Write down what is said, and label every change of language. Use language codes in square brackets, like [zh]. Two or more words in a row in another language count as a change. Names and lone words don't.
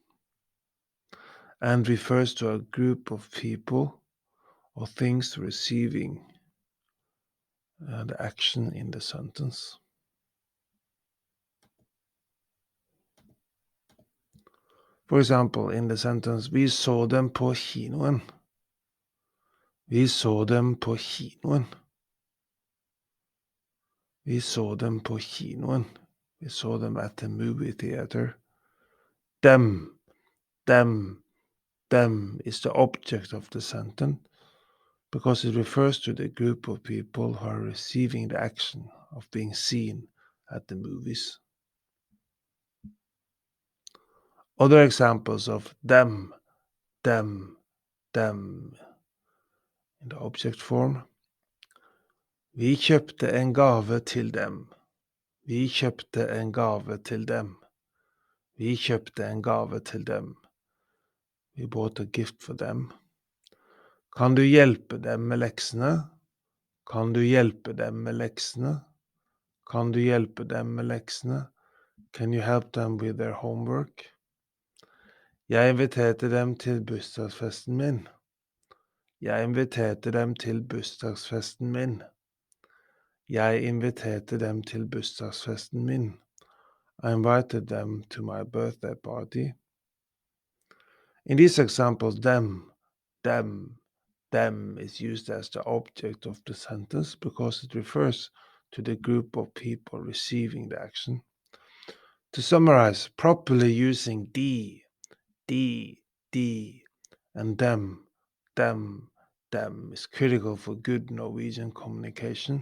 [en] And refers to a group of people or things receiving the action in the sentence. For example, in the sentence, [no] vi så dem på kinoen. Vi så dem på kinoen. Vi så dem på kinoen. [en] We saw them at the movie theater. Them is the object of the sentence because it refers to the group of people who are receiving the action of being seen at the movies. Other examples of them in the object form. [no] Vi kjøpte en gave til dem. Vi kjøpte en gave til dem. Vi kjøpte en gave til dem. [en] We bought a gift for them. [no] Kan du hjelpe dem med leksene? Kan du hjelpe dem med leksene? Kan du hjelpe dem med leksene? [en] Can you help them with their homework? [no] Jeg inviterte dem til bursdagsfesten min. Jeg inviterte dem til bursdagsfesten min. Jeg inviterte dem til bursdagsfesten min. [en] I invited them to my birthday party. In these examples, them is used as the object of the sentence because it refers to the group of people receiving the action. To summarize, properly using the, and them is critical for good Norwegian communication.